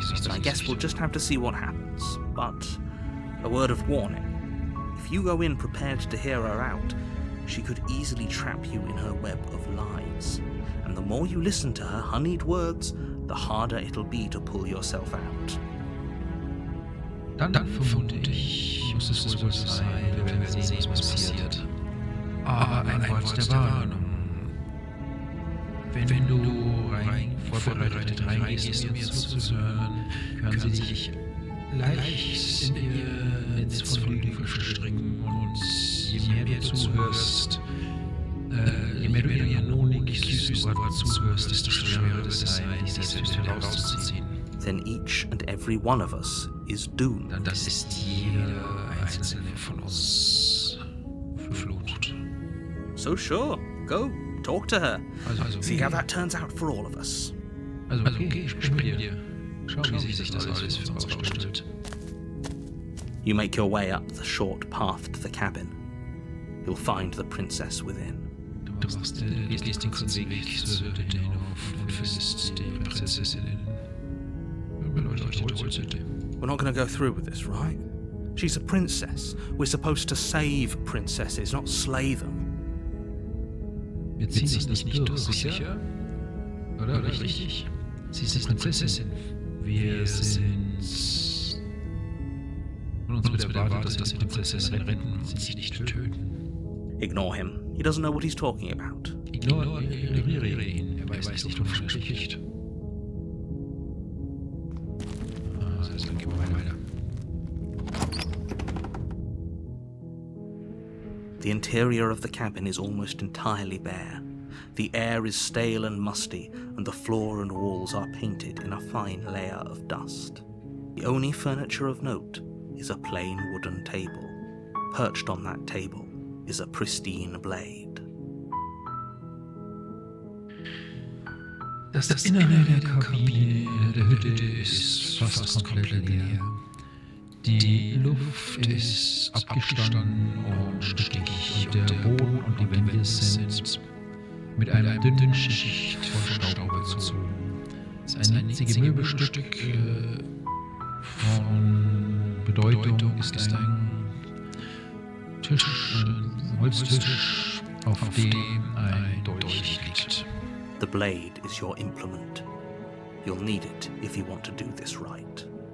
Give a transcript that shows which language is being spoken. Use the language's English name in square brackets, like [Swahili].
[English] I guess we'll just have to see what happens. But a word of warning. If you go in prepared to hear her out, she could easily trap you in her web of lies. and the more you listen to her honeyed words, the harder it'll be to pull yourself out. [German] Dann vermute ich, muss es wohl sein, wir werden sehen, was passiert. Aber ein Wort der Warnung. Wenn du vorbereitet reingehst, um mir zuzuhören, können sie dich leicht in ihr Netz von Lügen verstricken und je mehr du zuhörst, je mehr du ihren honig süßen Worten zuhörst, desto schwerer wird es sein, dich selbst herauszuziehen. [English] Then each and every one of us is doomed. [German] Dann ist jeder einzelne von uns verflucht. [English] So sure, go, talk to her. [German] Also [English] See how that turns out for all of us. [German] Also okay, sprich mit dir. Schau, wie sich das alles für uns ausstellt. [English] You make your way up the short path to the cabin. You'll find the princess within. [German] Du gehst den kurzen Weg zur Hütte hinauf und findest die Prinzessin in beleuchtete Holzhütte. [English] We're not going to go through with this, right? She's a princess. We're supposed to save princesses, not slay them. [German] Wir ziehen das nicht durch, sicher? Oder richtig? Sie ist die Prinzessin. Wir sind... Von uns wird erwartet, dass wir die Prinzessin retten und sie nicht töten. [English] Ignore him. He doesn't know what he's talking about. [German] Ignoriere ihn. Er weiß nicht, wovon er spricht. Also dann gehen wir weiter. [English] The interior of the cabin is almost entirely bare. The air is stale and musty, and the floor and walls are painted in a fine layer of dust. The only furniture of note is a plain wooden table. Perched on that table is a pristine blade. [German] Das Innere der Kabine der Hütte ist fast komplett leer. Die Luft ist abgestanden und stickig und der Boden und die Wände sind mit einer dünnen Schicht von Staub überzogen. Das einzige Möbelstück von Bedeutung ist ein Tisch, ein Holztisch, auf dem ein Dolch liegt. [English] The blade is your implement. You'll need it if you want to do this right.